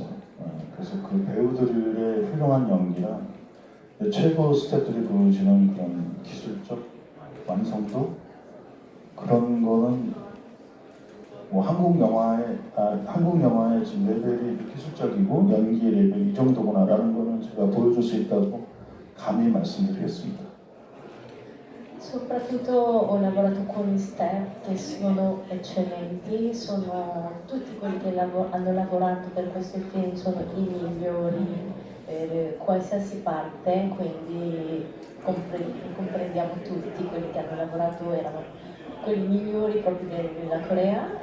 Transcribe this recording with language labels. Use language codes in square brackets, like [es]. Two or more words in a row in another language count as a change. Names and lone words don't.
[ko] 그래서 그 배우들의 훌륭한 연기랑 최고 스태프들이 보여주는 그런 기술적 완성도 그런 거는 뭐 한국 영화의 지금 레벨이 기술적이고 연기 레벨 이 정도구나라는 거는 제가 보여줄 수 있다고 감히 말씀드리겠습니다. [it] Soprattutto ho lavorato con gli staff che sono eccellenti, sono tutti quelli che hanno lavorato per questo film, sono i migliori per qualsiasi parte, quindi comprendiamo tutti quelli che hanno lavorato, erano quelli migliori proprio della Corea